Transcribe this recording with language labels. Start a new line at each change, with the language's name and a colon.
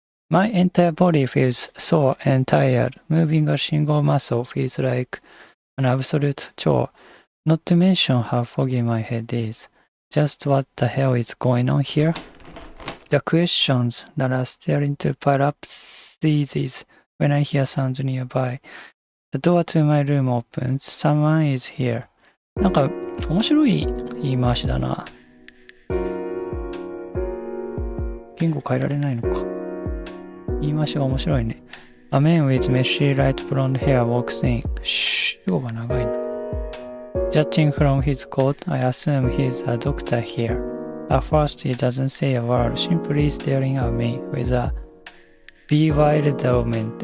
English: My entire body feels sore and tired. Moving a single muscle feels like an absolute chore, not to mention how foggy my head is. Just what the hell is going on here? The questions that are starting to pile up ceases when I hear sounds nearby. The door to my room opens. Someone is here.
Japanese: なんか面白い言い回しだな。言語変えられないのか。言い回しが面白いね。
English: A man with messy light blonde hair walks in.
Japanese: 主語が長いな。
English: Judging from his coat, I assume he's a doctor here. At first, he doesn't say a word, simply staring at me with a bewilderment.